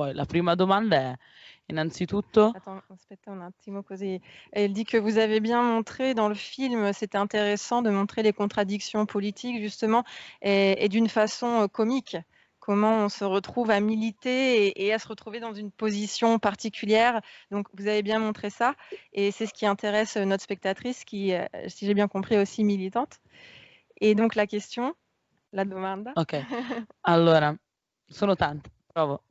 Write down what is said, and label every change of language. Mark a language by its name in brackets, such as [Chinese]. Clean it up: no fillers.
[Italian] Poi la prima domanda è innanzitutto... [French] Attends, [Italian] aspetta un attimo così. [French] Elle dit que vous avez bien montré dans le film, c'était intéressant de montrer les contradictions politiques justement et d'une façon comique. Comment on se retrouve à militer et à se retrouver dans une position particulière. Donc, vous avez bien montré ça et c'est ce qui intéresse notre spectatrice qui, si j'ai bien compris, est aussi militante. [Italian] E [French] donc la question, [Italian] la domanda. Ok, allora, sono tante, provo.